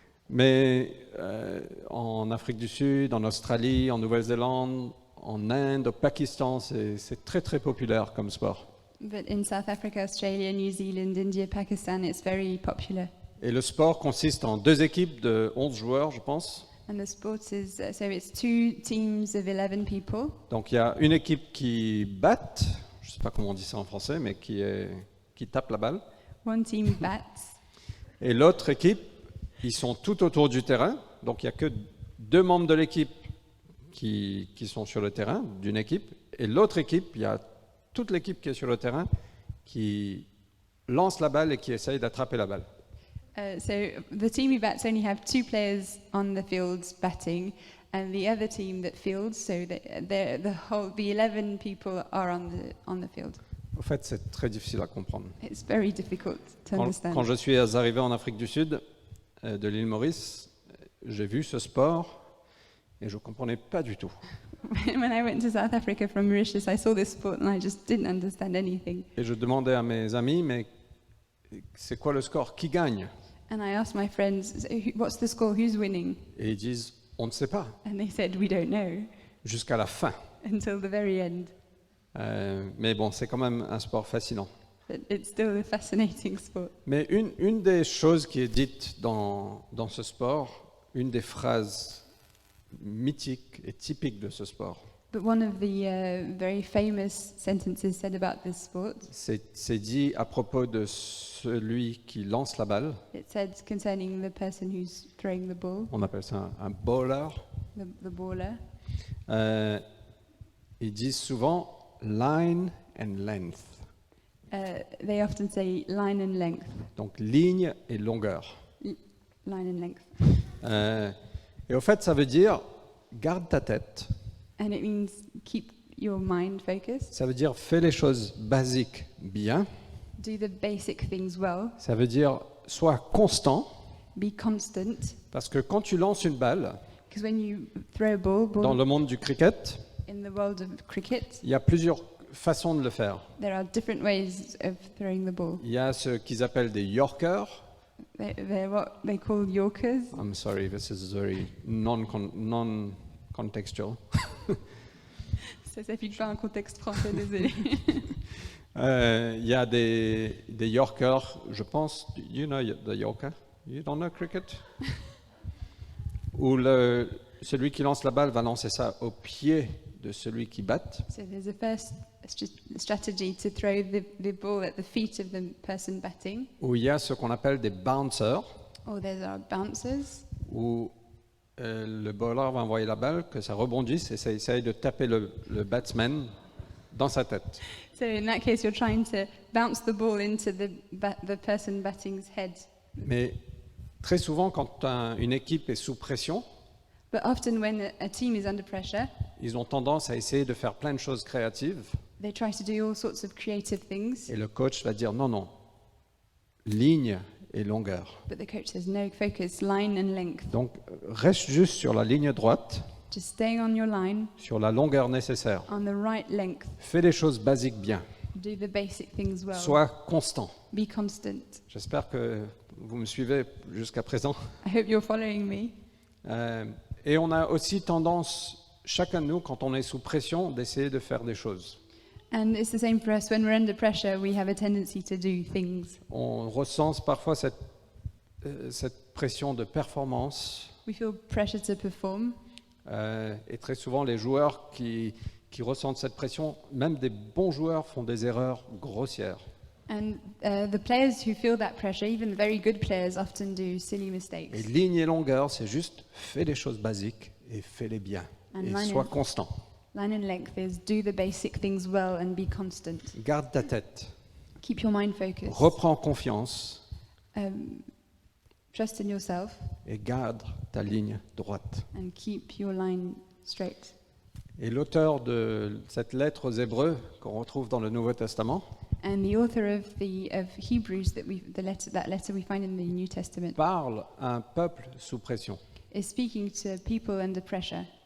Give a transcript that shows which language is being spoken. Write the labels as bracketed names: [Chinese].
[French] Mais en Afrique du Sud, en Australie, en Nouvelle-Zélande, en Inde, au Pakistan, c'est très très populaire comme sport. [English] But in South Africa, Australia, New Zealand, India, Pakistan, it's very popular. [French] Et le sport consiste en 2 équipes de 11 joueurs, je pense. [English] And the sport is, so it's 2 teams of 11 people. [French] Donc il y a une équipe qui batte, je ne sais pas comment on dit ça en français, mais qui tape la balle. [English] One team bats, [French] Et l'autre équipe, ils sont tout autour du terrain. Donc il n'y a que 2 membres de l'équipe qui sont sur le terrain, d'une équipe. Et l'autre équipe, il y a toute l'équipe qui est sur le terrain qui lance la balle et qui essaye d'attraper la balle. [English] So the team who bats only have 2 players on the field batting, and the other team that fields, so the 11 people are on the field. [French] En fait, c'est très difficile à comprendre. [English] It's very difficult to understand. [French] Quand je suis arrivé en Afrique du Sud, de l'île Maurice, j'ai vu ce sport et je ne comprenais pas du tout. [English] When I went to South Africa from Mauritius, I saw this sport and I just didn't understand anything. [French] Et je demandais à mes amis, mais c'est quoi le score? Qui gagne? [English] And I asked my friends, "So what's the score? Who's winning?" [French] Et ils disent, on ne sait pas, [English] And they said, "We don't know," [French] jusqu'à la fin. [English] until the very end. [French] Mais bon, c'est quand même un sport fascinant. [English] But it's still a fascinating sport. [French] Mais une des choses qui est dite dans ce sport, une des phrases mythiques et typiques de ce sport, [English] But one of the very famous sentences said about this sport, [French] c'est dit à propos de celui qui lance la balle. [English] it said concerning the person who's throwing the ball, [French] On appelle ça un bowler. [English] the baller. [French] Ils disent souvent [English] line and length, They often say line and length, [French] donc ligne et longueur. [English] line and length. [French] Et au fait, ça veut dire garde ta tête. [English] And it means keep your mind focused, [French] Ça veut dire fais les choses basiques bien. [English] do the basic things well, [French] Ça veut dire sois constant, [English] be constant. [French] parce que quand tu lances une balle, [English] Because when you throw a ball [French] dans le monde du cricket, [English] in the world of cricket, [French] il y a plusieurs façons de le faire. [English] there are different ways of throwing the ball. [French] Il y a ce qu'ils appellent des yorkers. [English] They're what they call yorkers. I'm sorry, this is very non-contextual. [French] Ça s'applique pas à un contexte français, désolé. Il y a des yorkers, je pense, [English] you know the yorker? You don't know cricket? [French] Où celui qui lance la balle va lancer ça au pied de celui qui batte. [English] So there's a first strategy to throw the ball at the feet of the person batting, [French] Où il y a ce qu'on appelle des bouncers, [English] or there are bouncers, [French] où le bowler va envoyer la balle, que ça rebondisse et ça essaye de taper le batsman dans sa tête. [English] So in that case, you're trying to bounce the ball into the person batting's head. [French] Mais très souvent, quand une équipe est sous pression, [English] But often when a team is under pressure, [French] ils ont tendance à essayer de faire plein de choses créatives. [English] they try to do all sorts of creative things. [French] Et le coach va dire non, ligne et longueur. [English] But the coach says, no, focus, line and length. [French] Donc reste juste sur la ligne droite, [English] Just staying on your line, [French] sur la longueur nécessaire. [English] on the right length. [French] Fais les choses basiques bien. [English] Do the basic things well. [French] Sois constant. [English] Be constant. [French] J'espère que vous me suivez jusqu'à présent. [English] I hope you're following me. [French] Et on a aussi tendance, chacun de nous, quand on est sous pression, d'essayer de faire des choses. [English] And it's the same for us. When we're under pressure, we have a tendency to do things. [French] On ressent parfois cette pression de performance. [English] We feel pressure to perform. [French] Et très souvent, les joueurs qui ressentent cette pression, même des bons joueurs, font des erreurs grossières. [English] And the players who feel that pressure, even the very good players, often do silly mistakes. [French] Et ligne et longueur, c'est juste fais les choses basiques et fais-les bien. [English] And [French] Et [English] line [French] sois [English] and- [French] constant. [English] Line and length is do the basic things well and be constant. [French] Garde ta tête. [English] Keep your mind focused. [French] Reprends confiance [English] Trust in yourself [French] et garde ta ligne droite. [English] and keep your line straight. [French] Et l'auteur de cette lettre aux Hébreux qu'on retrouve dans le Nouveau Testament [English] And the author of Hebrews that letter we find in the New Testament [French] parle à un peuple sous pression. [English] is speaking to people under pressure.